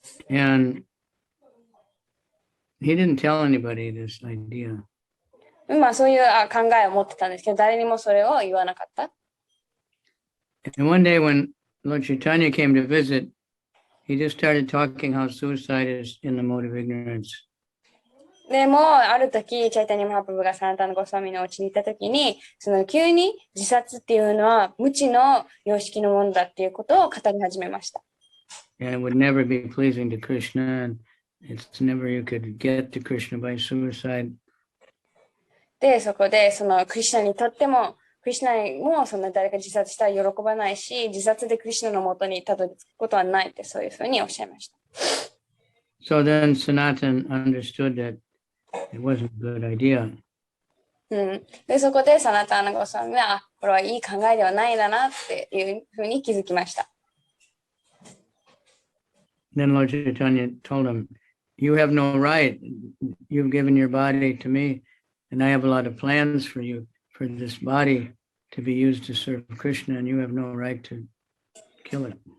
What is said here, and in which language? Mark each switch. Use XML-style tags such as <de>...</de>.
<en>And he didn't tell anybody this idea.</en> <ja>そういう考えを持ってたんですけど、誰にもそれを言わなかった。</ja> <en>And one day when Lord Chaitanya came to visit, he just started talking how suicide is in the mode of ignorance.</en> <ja>でもある時、チャイタニア・マハプラブがサナタナゴスワミのお家に行った時に、その急に自殺っていうのは無知の様式のものだっていうことを語り始めました。</ja> <en>And it would never be pleasing to Krishna, and it's never you could get to Krishna by suicide.</en> <ja>で、そこでそのクリシュナにとっても、クリシュナにもそんな誰か自殺したら喜ばないし、自殺でクリシュナのもとにたどり着くことはないって、そういうふうにおっしゃいました。</ja> <en>So then Sanatan understood that it wasn't a good idea.</en> <ja>で、そこでサナタナゴさんが、これはいい考えではないんだなっていうふうに気づきました。</ja> <en>Then Lord Chaitanya told him, you have no right. You've given your body to me, and I have a lot of plans for you, for this body to be used to serve Krishna, and you have no right to kill it.</en>